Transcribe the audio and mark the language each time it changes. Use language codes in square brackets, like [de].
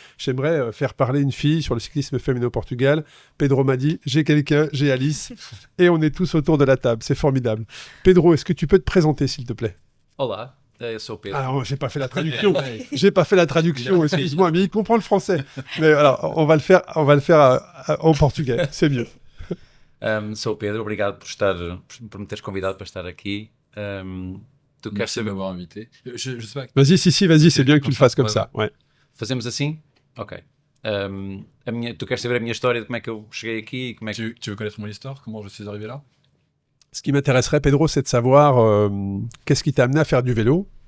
[fr] J'aimerais faire parler une fille sur le cyclisme féminin au Portugal. Pedro m'a dit, j'ai quelqu'un, j'ai Alice. Et on est tous autour de la table. C'est formidable. Pedro, est-ce que tu peux te présenter, s'il te plaît? [pt] Olá, eu sou Pedro. [fr] Alors, j'ai pas fait la traduction. Excuse-moi, mais il comprend le français. Mais alors, on va le faire en portugais. C'est mieux. [pt] Sou Pedro, obrigado por me teres convidado para estar aqui. Tu queres saber [fr] m'avoir invité? Je sais pas. Vas-y, vas-y, c'est bien que tu le fasses comme ça. Ouais. [pt] Fazemos assim? Ok. Tu queres saber a minha história de como é que eu cheguei aqui? Como é que... [fr] Tu veux connaître mon histoire? Comment je suis arrivé là? Ce qui m'intéresserait, Pedro, c'est de savoir qu'est-ce qui t'a amené à faire du vélo.